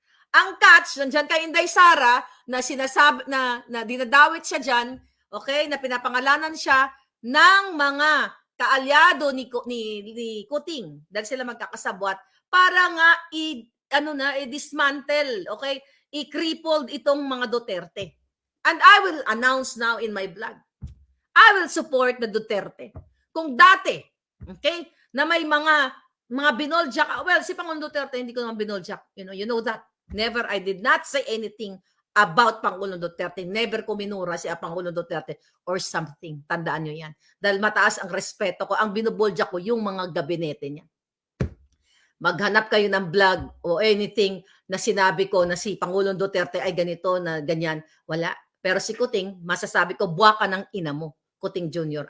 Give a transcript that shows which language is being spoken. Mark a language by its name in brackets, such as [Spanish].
[Filipino] Ang catch, nandiyan kay Inday Sara, na sinasabi, na dinadawit siya dyan, okay, na pinapangalanan siya ng mga kaalyado ni Kuting, dahil sila magkakasabwat, para nga i-dismantle, okay, i-crippled itong mga Duterte. [English] And I will announce now in my blog, I will support the Duterte. [Filipino] Kung dati, okay, na may mga binoljak, well, si Pangulong Duterte, hindi ko naman binoljak, [English] you know that. Never, I did not say anything about Pangulong Duterte. [Filipino] Never ko minura si Pangulong Duterte [English] or something. [Filipino] Tandaan nyo yan. Dahil mataas ang respeto ko. Ang binuboljak ko yung mga gabinete niya. Maghanap kayo ng vlog o anything na sinabi ko na si Pangulong Duterte ay ganito, na ganyan. Wala. Pero si Kuting, masasabi ko, buwaka ng ina mo, Kuting Jr.